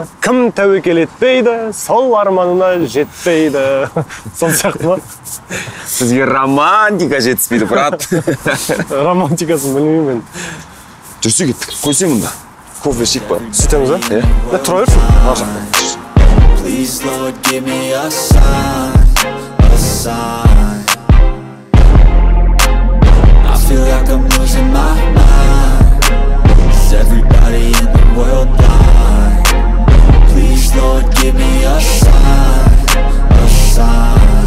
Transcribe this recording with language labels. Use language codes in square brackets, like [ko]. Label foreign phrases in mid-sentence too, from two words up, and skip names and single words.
[kk] Кім тәуекел етпейді, сол арманына жетпейді. Сол сияқты ма? Сізге романтика жетіспейді, брат. Романтикасын білмеймін мен. Жүрсе кеттік, қойсай мұнда. Кофе ішейік бар. Сөйтеміз, ә? Тұра берсін. [en] Please, Lord, give me a sign, a sign. I feel like I'm losing my mind. Is everybody in the world blind? Please, Lord, give me a sign, a sign.